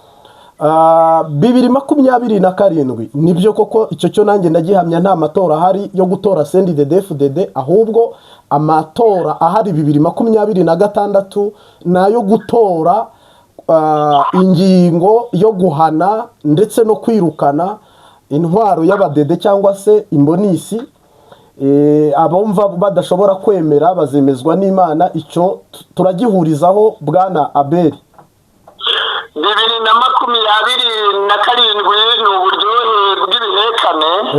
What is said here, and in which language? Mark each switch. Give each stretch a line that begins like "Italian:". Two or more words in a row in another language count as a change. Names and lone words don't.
Rundi: 2027 nibyo koko, icyo cyo nanjye ndagihamya, nta matora ahari yo gutora CNDD-FDD, ahubwo amatora ahari 2026 nayo gutora ingingo yo guhana ndetse no kwirukana intwaro y'abadede cyangwa se imbonisi. Abumva badashobora kwemera bazemezwa n'Imana. Icyo turagihurizaho Bwana Abeli. 2027 ni uburyohe bw'ibihekane.